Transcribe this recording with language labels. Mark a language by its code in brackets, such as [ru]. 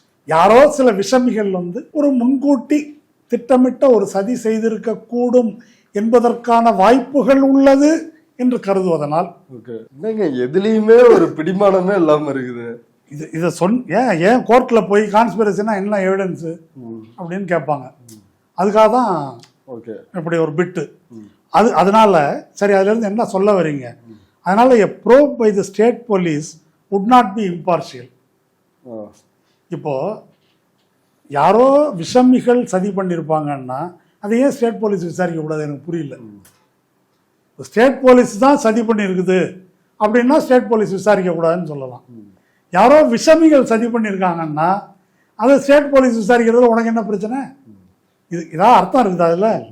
[ta] யாரோ சில விஷமிகள் ஒரு முன்கூட்டி திட்டமிட்ட ஒரு சதி செய்திருக்க கூடும் என்பதற்கான வாய்ப்புகள் உள்ளது என்று கருதுவதனால் எதுலயுமே ஒரு பிடிமானமே இல்லாம இருக்குது. இதை ஏன் கோர்ட்ல போய் கான்ஸ்பிரசினா என்ன எவிடன்ஸ் அப்படின்னு கேட்பாங்க. அதுக்காக தான் இப்படி ஒரு பிட்டு. அதனால சரி, அதுல இருந்து என்ன சொல்ல வரீங்க? அதனால [en] a probe by the state police would not be impartial. [ta] இப்போ யாரோ விஷமிகள் சதி பண்ணியிருப்பாங்கன்னா அதை ஏன் ஸ்டேட் போலீஸ் விசாரிக்க கூடாது? எனக்கு புரியல. ஸ்டேட் போலீஸ் தான் சதி பண்ணியிருக்குது அப்படின்னா ஸ்டேட் போலீஸ் விசாரிக்க கூடாதுன்னு சொல்லலாம். யாரோ விஷமிகள் சதி பண்ணியிருக்காங்கன்னா அதை ஸ்டேட் போலீஸ் விசாரிக்கிறதுல உனக்கு என்ன பிரச்சனை? இதான் அர்த்தம் இருக்குது அதில்.